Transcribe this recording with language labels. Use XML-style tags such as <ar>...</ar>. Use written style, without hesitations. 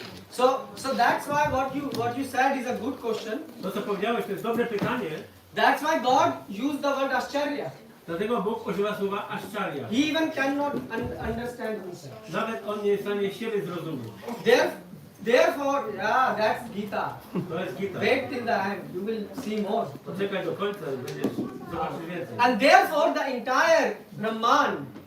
<en>So that's why what you said is a good question.</en> <pl>To co powiedziałeś, to jest dobre pytanie.</pl> <en>That's why God used the word Ascharya.</en> <pl>Dlatego Bóg używa słowa Ascharya.</pl> <en>He even cannot understand himself.</en> <pl>Nawet on nie jest w stanie siebie zrozumieć.</pl> <en>Therefore, yeah, that's Gita.</en> <pl>To jest Gita.</pl> <en>Wait till the end, you will see more.</en> <pl>Poczekaj do końca i będziesz zobaczyć więcej.</pl> <en>And therefore, the entire Brahman,</en>